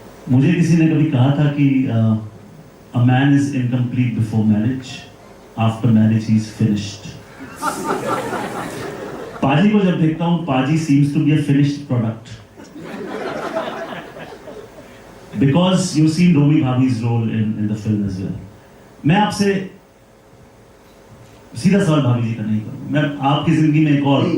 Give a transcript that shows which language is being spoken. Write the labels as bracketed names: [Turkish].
[Hindi] मुझे किसी ने कभी कहा था कि [English] a man is incomplete before marriage, after marriage he is finished. [Hindi] पाजी को जब देखता हूं, पाजी [English] seems to be a finished product. Because you've seen Romi Bhabi's role in the film as well. [Hindi] मैं आपसे सीधा सवाल भाभी जी का नहीं करूंगा, मैं आपकी जिंदगी में एक और